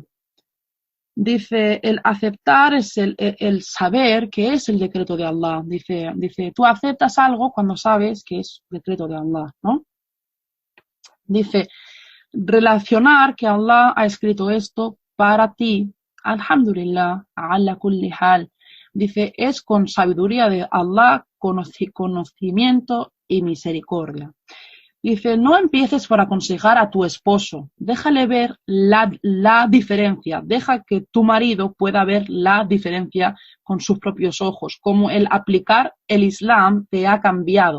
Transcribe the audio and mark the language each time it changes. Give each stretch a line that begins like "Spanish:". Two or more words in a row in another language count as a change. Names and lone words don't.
Spanish: Dice, el aceptar es el saber que es el decreto de Allah. Dice, tú aceptas algo cuando sabes que es decreto de Allah, ¿no? Dice, relacionar que Allah ha escrito esto para ti,
Arabic: الحمد لله، على كل حال.
Spanish: Dice, es con sabiduría de Allah, conocimiento y misericordia. Dice, no empieces por aconsejar a tu esposo, déjale ver la diferencia, deja que tu marido pueda ver la diferencia con sus propios ojos, como el aplicar el Islam te ha cambiado.